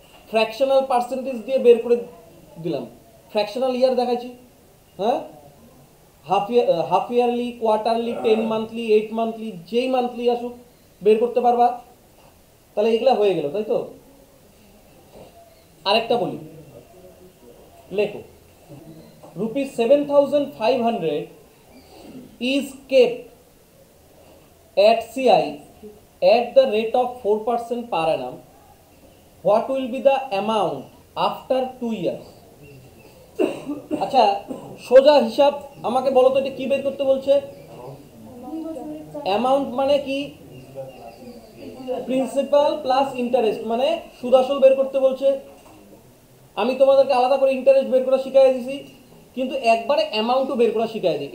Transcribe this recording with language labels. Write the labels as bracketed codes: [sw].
[bn] Fractional percentage দিয়ে বের করে দিলাম। ফ্র্যাকশনাল ইয়ার দেখাইছি, হ্যাঁ? Half yearly, quarterly, 10 monthly, 8 monthly, যেই মান্থলি আসুক বের করতে পারবা। তাহলে এগুলা হয়ে গেল, তাই তো? আরেকটা বলি, লেখো [en] ₹7,500 is kept at CI at the rate of 4% per annum. What will be the amount after 2 years? [bn] আচ্ছা সোজা হিসাব আমাকে বলো তো, এটা কি বের করতে বলছে? অ্যামাউন্ট মানে কি? প্রিন্সিপাল প্লাস ইন্টারেস্ট, মানে সুদ আসল বের করতে বলছে। আমি তোমাদেরকে আলাদা করে ইন্টারেস্ট বের করা শিখিয়ে দিয়েছি, কিন্তু একবারে অ্যামাউন্টও বের করা শিখিয়ে দিই।